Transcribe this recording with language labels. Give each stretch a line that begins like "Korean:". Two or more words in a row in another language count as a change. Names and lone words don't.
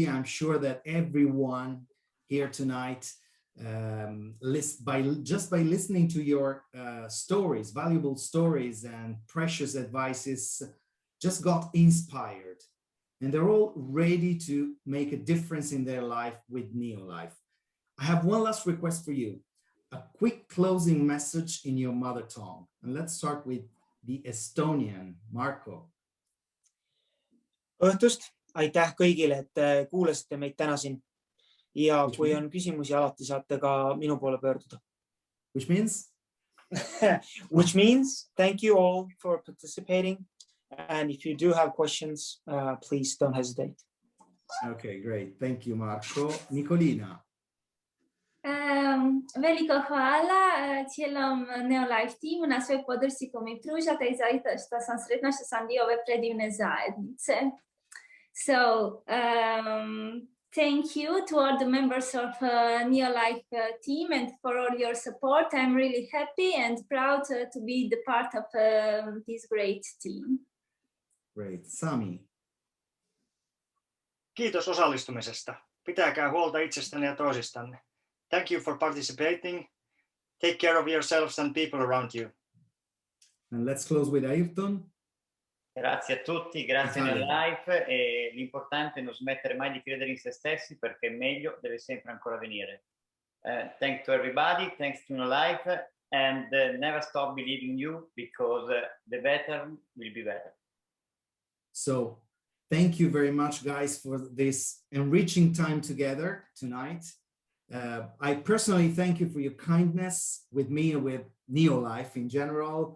English: I'm sure that everyone here tonight, just by listening to your stories, valuable stories and precious advices, just got inspired. And they're all ready to make a difference in their life with NeoLife. I have one last request for you. A quick closing message in your mother tongue. And let's start with the Estonian, Marco.
Estonian: õhtust, aitäh kõigile, et kuulasite meid täna siin. Ja kui on küsimusi, alati saate ka minu poole pöörduda.
English: Which means? Which means thank you all for participating. And if you do have questions, please don't hesitate. Okay, great. Thank you, Marko. Nicolina.
Croatian: Veliko hvala cijelom NeoLife timu na svoj podršci koju mi pružate i zaista što sam sretna što sam dio ove predivne zajednice.
English: So, thank you to all the members of NeoLife team and for all your support. I'm really happy and proud to be the part of this great team. Great. Sami.
Finnish: Kiitos osallistumisesta. Pitäkää huolta itsestänne ja toisistanne.
English: Thank you for participating. Take care of yourselves and people around you. And let's close with Ayrton.
Italian: Grazie a tutti, grazie NeoLife e l'importante è non smettere mai di credere in se stessi perché il meglio deve sempre ancora venire.
English: Thanks to everybody, thanks to NeoLife and never stop believing in you because the better will be better. So thank you very much, guys, for this enriching time together tonight. I personally thank you for your kindness with me and with NeoLife in general.